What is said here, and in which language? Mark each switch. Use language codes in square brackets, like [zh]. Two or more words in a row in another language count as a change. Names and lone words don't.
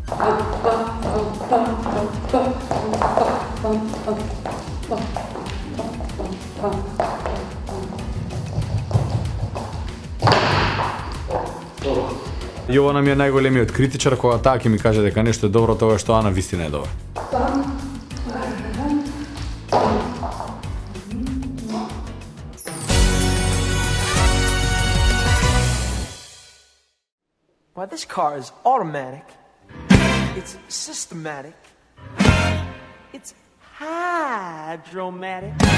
[mk] Јована ми е најголемиот критичар, кога таа ќе ми каже дека нешто е добро, тоа што Ана вистина е добро. [en] Why, this car is automatic, it's systematic, it's hydromatic.